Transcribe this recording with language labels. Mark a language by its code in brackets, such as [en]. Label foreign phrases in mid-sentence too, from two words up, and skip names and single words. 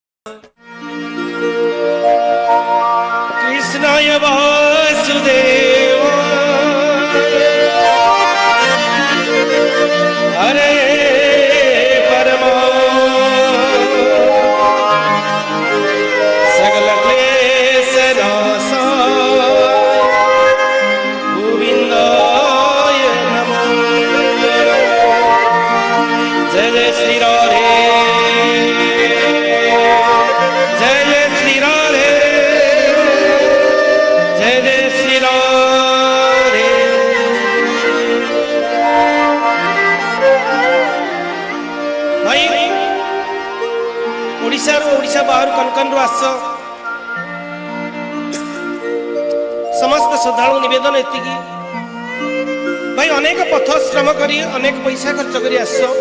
[sa] कृष्णाय वासुदेवाय हरे परमा सकल क्लेश नाशाय गोविंदाय नमो। [hi] जय जय श्री राधे, जय जय श्री राधे, जय जय श्री राधे। [or] ଭାଇ ଓଡ଼ିଶା ଓଡ଼ିଶା ବାହାର କଣକଣ ଆସ ସମସ୍ତ ଶ୍ରଦ୍ଧାଳୁ ନିବେଦନ ଏତି ଭାଇ ଅନେକ ପଥ ଶ୍ରମ କରି ଅନେକ ପଇସା ଖର୍ଚ୍ଚ କରି ଆସ